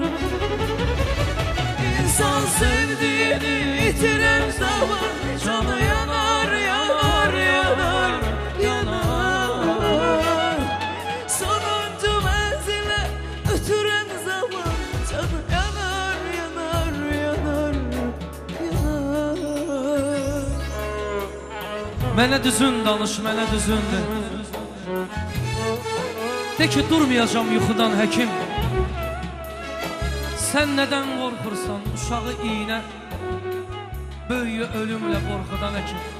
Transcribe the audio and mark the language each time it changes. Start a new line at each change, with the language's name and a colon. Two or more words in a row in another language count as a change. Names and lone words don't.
Turkish: İnsan sevdiğini bitiren zaman canı yanar, yanar, yanar, yanar. Sonuncu menzile ötüren zaman canı yanar, yanar, yanar, yanar.
Azerbaijani: Mənə düzün danış, mənə düzün de. De ki durmayacağım yuxudan həkim. Sən nədən qorxursan uşağı iynə, böyüyü ölümlə qorxudan həkim.